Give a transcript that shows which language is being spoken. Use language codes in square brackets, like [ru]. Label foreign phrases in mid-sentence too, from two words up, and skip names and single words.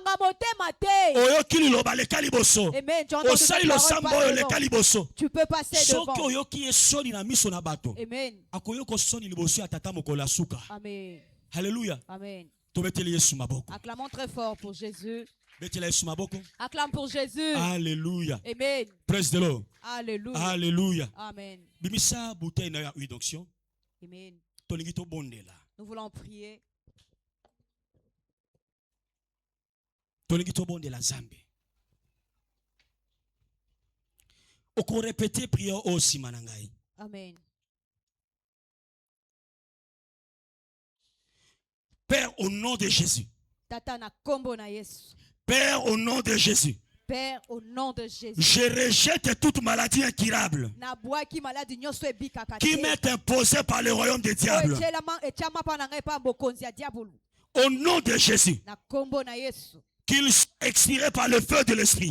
[fr] Tu peux passer devant. Amen. Alléluia. Amen. Acclamons très fort pour Jésus. Acclame pour Jésus. Alléluia. Amen. [en] Praise the Lord. [fr] Alléluia. Alléluia. Amen. [ln] Bimisa bouteille na ya onction. Amen. [fr] Nous voulons prier. [ln] La Zambe. Oko [fr] répéter prière aussi [ln] manangai. Amen. [fr] Père, au nom de Jésus. [ln] Tata na kombo na Yesu. [fr] Père, au nom de Jésus. Père, au nom de Jésus. Je rejette toute maladie incurable qui m'est imposée par le royaume des diables. Au nom de Jésus. Qu'il soit expiré par le feu de l'esprit.